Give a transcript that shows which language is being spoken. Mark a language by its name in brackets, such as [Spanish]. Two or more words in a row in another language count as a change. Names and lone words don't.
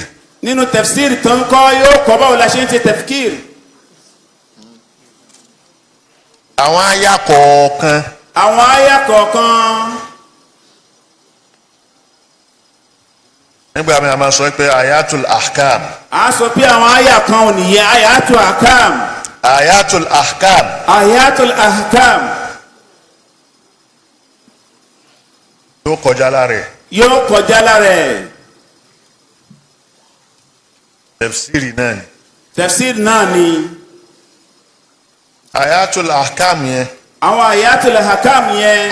[Yoruba] nínú tefsir tó ń kọ́ yóò kọ́ báwo la ṣe ń ṣe tefkir. àwọn àyà kọ̀ọ̀kan. àwọn àyà kọ̀ọ̀kan. nígbà mi a máa sọ pé [Arabic] آيات الأحكام. [Yoruba] a sọ pé àwọn àyà kan ò nìyẹn [Arabic] آيات الأحكام. آيات الأحكام. آيات الأحكام. [Yoruba] yóò kọjá lára ẹ̀. yóò kọjá lára ẹ̀. tefsiri náà ni. tefsir náà ni. [Arabic] آيات الأحكام yẹn. [Yoruba] àwọn [Arabic] آيات الأحكام [Yoruba] yẹn.